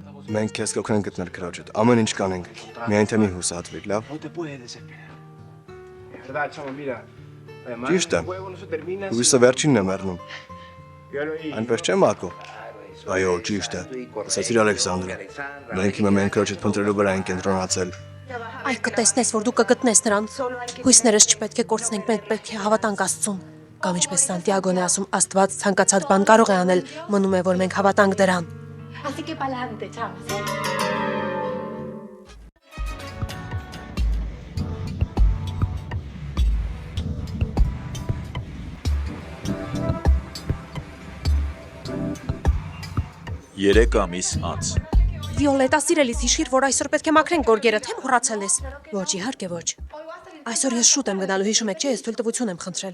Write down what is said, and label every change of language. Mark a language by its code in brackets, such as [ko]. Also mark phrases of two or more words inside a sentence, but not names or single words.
[hy] մենք քեզ կօգնենք գտնել քրոջդ, ամեն ինչ կանենք, միայն թե մի հուսահատվիր, լավ։ Ճիշտ է, հույսը վերջինն է մեռնում։ Այնպես չէ, Մակո։ Այո, ճիշտ է, ասացիր Ալեքսանդրը, մենք հիմա մենք քրոջդ փնտրելու վրա ենք կենտրոնացել։ Այ կտեսնես, որ դու կգտնես նրան։ Հույսներս չպետք է կորցնենք, մենք պետք է հավատանք Աստծուն։ Կամ ինչպես Սանտիագոն է ասում, Աստված ցանկացած բան կարող է անել, մնում է, որ մենք հավատանք դրան։ [es] Así que pa'lante, chamos. [hy] Երեք ամիս անց։ Վիոլետա, սիրելիս, հիշիր, որ այսօր պետք է մաքրենք գորգերը, թե մոռացել ես։ Ոչ, իհարկե ոչ։ Այսօր ես շուտ եմ գնալու, հիշում եք, չէ, ես թույլտվություն եմ խնդրել։